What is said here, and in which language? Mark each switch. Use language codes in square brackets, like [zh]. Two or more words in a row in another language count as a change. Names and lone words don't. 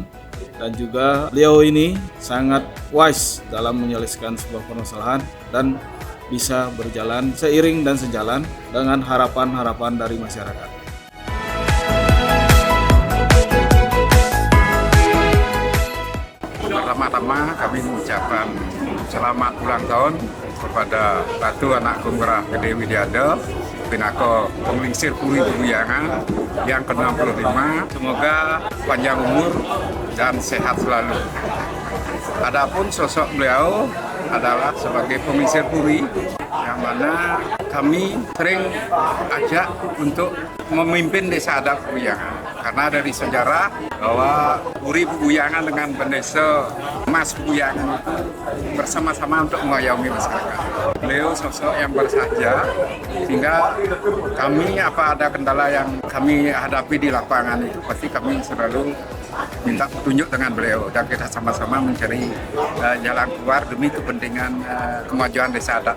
[id] Dan juga beliau ini sangat wise dalam menyelesaikan sebuah permasalahan dan bisa berjalan seiring dan sejalan dengan harapan-harapan dari masyarakat. Pertama-tama kami mengucapkan selamat ulang tahun kepada Ratu Anak Agung Ngurah Gede Widiade Pinako Penglingsir Puri Peguyangan yang ke-65. Semoga panjang umur dan sehat selalu. Adapun sosok beliau adalah sebagai penglingsir puri yang mana kami sering ajak untuk memimpin desa adat Peguyangan, karena dari sejarah bahwa Puri Peguyangan dengan Desa Mas Peguyangan itu bersama-sama untuk mengayomi masyarakat. Beliau sosok yang bersahaja, sehingga kami apa ada kendala yang kami hadapi di lapangan itu pasti kami selalu minta petunjuk dengan beliau dan kita sama-sama mencari jalan keluar demi kepentingan kemajuan desa adat.